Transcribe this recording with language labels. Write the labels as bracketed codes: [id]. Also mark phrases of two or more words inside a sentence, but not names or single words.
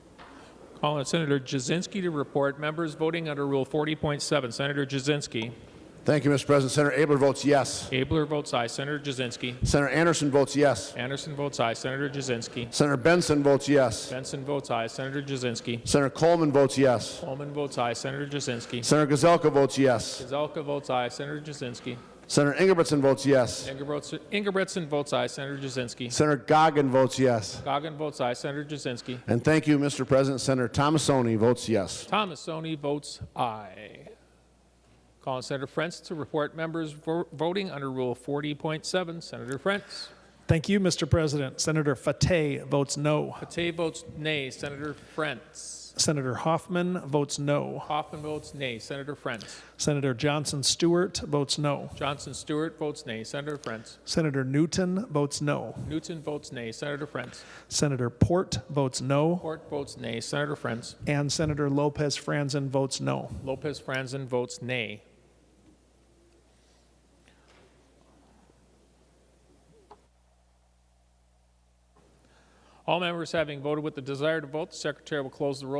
[en] Call on Senator Jasinski to report. Members voting under Rule 40.7. Senator Jasinski. Thank you, Mr. President. Senator Abler votes yes. Abler votes aye. Senator Jasinski. Senator Anderson votes yes. Anderson votes aye. Senator Jasinski. Senator Benson votes yes. Benson votes aye. Senator Jasinski. Senator Coleman votes yes. Coleman votes aye. Senator Jasinski. Senator Gazelka votes yes. Gazelka votes aye. Senator Jasinski. Senator Ingebrigtsen votes yes. Ingebrigtsen votes aye. Senator Jasinski. Senator Goggin votes yes. Goggin votes aye. Senator Jasinski. And thank you, Mr. President. Senator Tomassoni votes yes. Tomassoni votes aye. Calling Senator Frentz to report members voting under Rule 40.7. Senator Frentz. Thank you, Mr. President. Senator Fateh votes no. Fateh votes nay. Senator Frentz. Senator Hoffman votes no. Hoffman votes nay. Senator Frentz. Senator Johnson Stewart votes no. Johnson Stewart votes nay. Senator Frentz. Senator Newton votes no. Newton votes nay. Senator Frentz. Senator Port votes no. Port votes nay. Senator Frentz. And Senator Lopez Franzen votes no. Lopez Franzen votes nay. All members having voted with the desire to vote, the Secretary will close the roll.